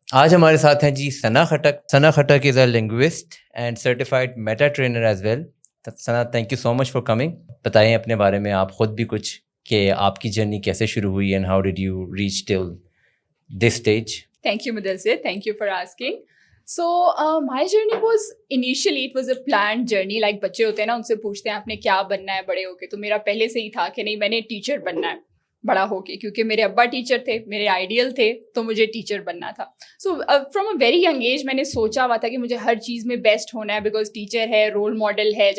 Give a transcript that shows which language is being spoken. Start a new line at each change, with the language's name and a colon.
Urdu: آج ہمارے ساتھ ہیں جی
English: Sana Khattak. Sana Khattak is a linguist and certified Meta trainer as well.
Urdu: Sana,
English: Thank you so much for coming.
Urdu: بتائیں اپنے بارے میں آپ خود بھی کچھ, کہ آپ کی جرنی کیسے شروع ہوئی
English: And how did you reach till this stage. Thank you, Mudassir. Thank you for asking. So, my journey was initially, it was a planned journey.
Urdu: Like بچے ہوتے ہیں نا, ان سے پوچھتے ہیں آپ نے کیا بننا ہے بڑے ہو کے, تو میرا پہلے سے ہی تھا کہ نہیں میں نے ٹیچر بننا ہے بڑا ہو کے, کیونکہ میرے ابا ٹیچر تھے, میرے آئیڈیل تھے, تو مجھے ٹیچر بننا تھا.
English: so from a very young age
Urdu: میں نے سوچا ہوا تھا کہ مجھے ہر چیز میں بیسٹ ہونا ہے, بیکاز ٹیچر ہے, رول ماڈل ہے.